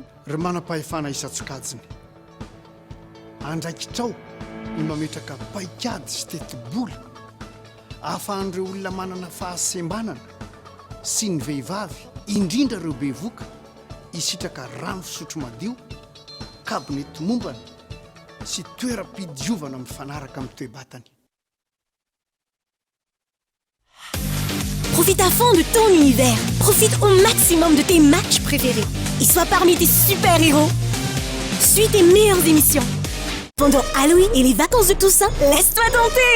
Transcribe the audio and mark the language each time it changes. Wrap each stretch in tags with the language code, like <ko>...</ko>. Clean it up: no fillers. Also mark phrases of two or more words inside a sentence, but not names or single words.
<mg>ry manam-pahefana isan-tsokajiny andraikitrao ny mametraka paikady sy teti-bola ahafahan'ireo olona manana fahasembanana sy ny vehivavy indrindra ireo bevoka isitraka rano fisotro madio kabonety mombana sy toeram-pidiovana mifanaraka amin'ny toe-batany.</mg> <fr>Profite à fond de ton univers. Profite au maximum de tes matchs préférés. Et sois parmi tes super-héros. Suis tes meilleures émissions. Pendant Halloween et les vacances de Toussaint, laisse-toi tenter.</fr>